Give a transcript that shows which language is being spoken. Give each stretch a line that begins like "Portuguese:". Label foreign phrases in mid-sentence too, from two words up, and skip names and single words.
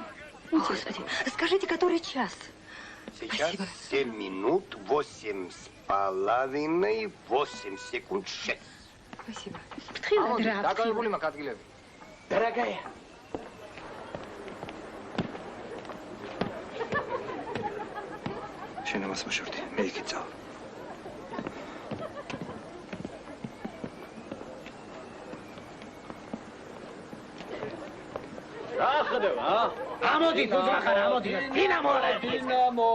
Russian: Господи, скажите, который час? Сейчас 7 минут, 8 с половиной, 8 секунд 6. Спасибо. Дорогая.
Georgian: შენ ამას მოშორდი, მე იქით წავალ. ამოდი თუ ახარ ამოდი. დინამო არა. დინამო.